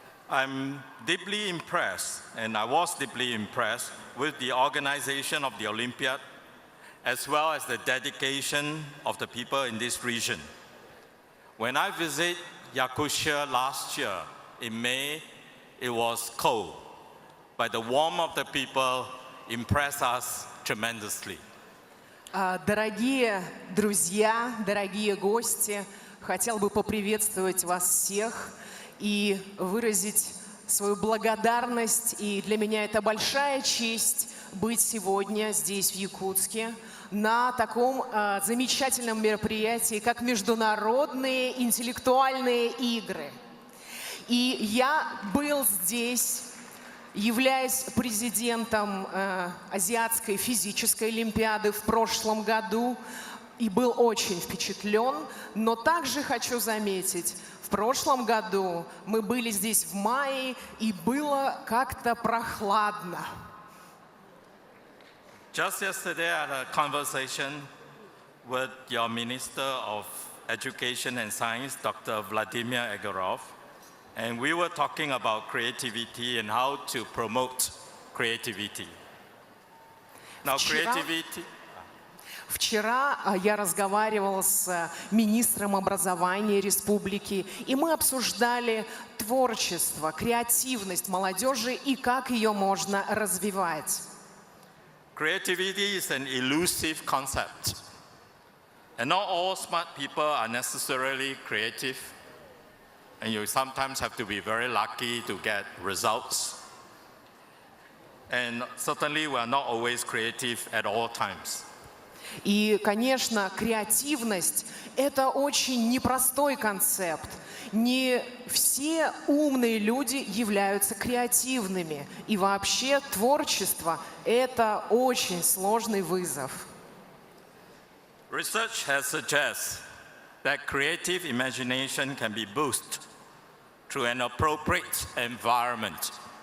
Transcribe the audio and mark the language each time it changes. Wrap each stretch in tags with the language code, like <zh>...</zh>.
<en>I'm deeply impressed, and I was deeply impressed with the organization of the Olympiad, as well as the dedication of the people in this region. When I visited Yakutia last year in May, it was cold, but the warmth of the people impressed us tremendously.</en> <ru>Дорогие друзья, дорогие гости, хотел бы поприветствовать вас всех и выразить свою благодарность. И для меня это большая честь быть сегодня здесь, в Якутске, на таком замечательном мероприятии, как Международные интеллектуальные игры. И я был здесь, являясь президентом Азиатской физической олимпиады в прошлом году, и был очень впечатлен. Но также хочу заметить, в прошлом году мы были здесь в мае, и было как-то прохладно.</ru> <en>Just yesterday, I had a conversation with your Minister of Education and Science, Dr. Vladimir Egorov, and we were talking about creativity and how to promote creativity. Now, creativity...</en> <ru>Вчера я разговаривала с министром образования республики, и мы обсуждали творчество, креативность молодежи и как ее можно развивать.</ru> <en>Creativity is an elusive concept, and not all smart people are necessarily creative, and you sometimes have to be very lucky to get results. And certainly we are not always creative at all times.</en> <ru>И, конечно, креативность – это очень непростой концепт. Не все умные люди являются креативными. И вообще творчество – это очень сложный вызов.</ru> <en>Research has suggested that creative imagination can be boosted through an appropriate environment.</en>